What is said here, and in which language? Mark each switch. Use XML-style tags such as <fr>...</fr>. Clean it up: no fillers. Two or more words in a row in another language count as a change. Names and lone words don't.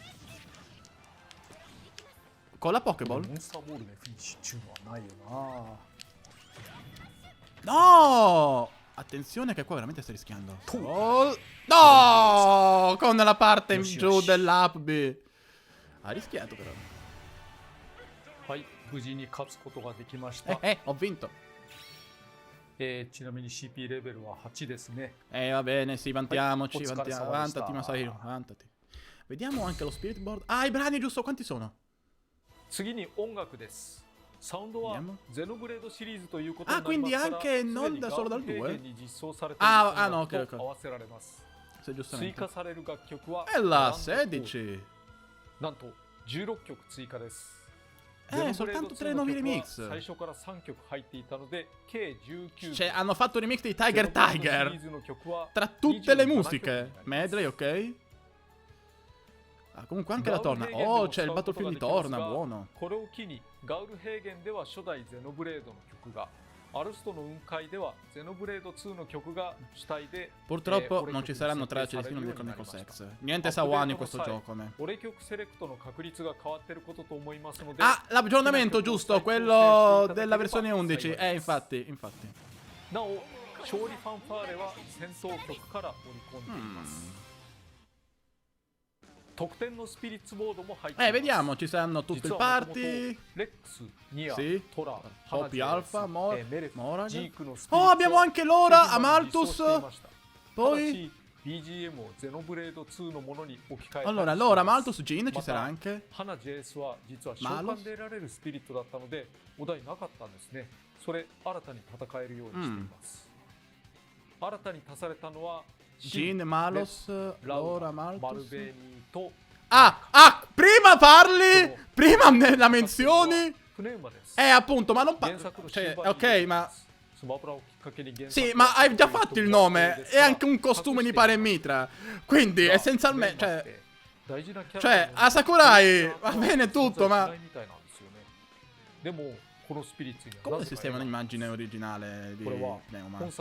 <it>Con la Pokéball? No! Attenzione che qua veramente stai rischiando. Oh, no! Con la parte in giù dell'</it> <en>up B.</en> <it>Ha rischiato però. Ho vinto.</it> <ja>ちなみに CP レベルは8ですね。</ja> <it>Va bene, sì, vantiamoci, vantati Masahiro, vantati. Vediamo anche lo Spirit Board. Ah, i brani giusto, quanti sono?</it> <ja>次に音楽です。 サウンドは</ja> <it>Vediamo.</it> <ja>ゼノブレードシリーズということに Ah, なりま</ja> <it>quindi</it> <ja>すから、</ja> <it>anche</it> <ja>すで</ja> <it>non</it> <ja>に</ja> <it>da</it> <ja>ガ</ja> <it>solo</it> <ja>ウ</ja> <it>dal</it> <ja>ン平</ja> <it>2?</it> <ja>原に実装されている Ah, 音</ja> <it>no, ok,</it> <ja>楽と</ja> <it>ok.</it> <ja>合わせられます。</ja> <it>Sì,</it> <ja>追</ja> <it>giustamente.</it> <ja>加される楽曲は</ja> <it>È la</it> <ja>ランドコード</ja> <it>16.</it> <ja>なんと16曲追加です。</ja> <it>Soltanto 3 nuovi remix.</it> <ja>最初から3曲入っていたので計19</ja> <it>Cioè, hanno fatto il remix di Tiger Tiger. Tra tutte le musiche. Medley, ok? Ah, comunque anche la torna. Oh, c'è il battlefield di torna, buono.</it> <ja>これを機にガウル平原では初代ゼノブレードの曲が、アルストの雲海ではゼノブレード2の曲が主体で</ja> <it>Purtroppo non ci saranno tracce di film di Chronicles X. Niente Sawani in questo gioco, ne.</it> <ja>俺曲セレクトの確率が変わってることと思いますので、</ja> <it>Ah, l'aggiornamento giusto, quello della versione 11. Infatti.</it> <ja>なお勝利ファンファーレは戦闘曲から織り込んでいます。特典のスピリッツボードも入っています。</ja> <it>Vediamo, ci saranno tutto il party.</it> <ja>レックス、ニア、</ja> <it>Sì.</it> <ja>トラ、</ja> <it>Hopi Alpha,</it> <ja>メレフ、</ja> <it>Morag.</it> <ja>ジークのスピリッツ Oh, は</ja> <it>abbiamo anche Lora,</it> <ja>すでに実装</ja> <it>Amalthus.</it> <ja>していました。</ja> <it>Poi.</it> <ja>BGM をゼノブレード2のものに置き換え</ja> <it>Allora, Lora, Amalthus, Jin ci sarà anche.</it> <ja>花 JS は実は召喚で得られるスピリットだったのでお題なかったんですね。それ新たに戦えるようにしています。新たに足されたのは</ja> <it>Jin, Malos, Lora,</it> <ja>マル</ja> <it>Amalthus.</it> <ja>ベーニーと</ja> <it>Prima parli! Prima me la menzioni!</it> <ja>プネウマです。</ja> <it>Appunto, ma non parli. Cioè, ok, ma. Sì, ma hai già fatto il nome e anche un costume di Pare Mitra. Quindi, essenzialmente. Cioè, a Sakurai va bene tutto, ma. Come sistemano l'immagine originale di Pneuma?</it>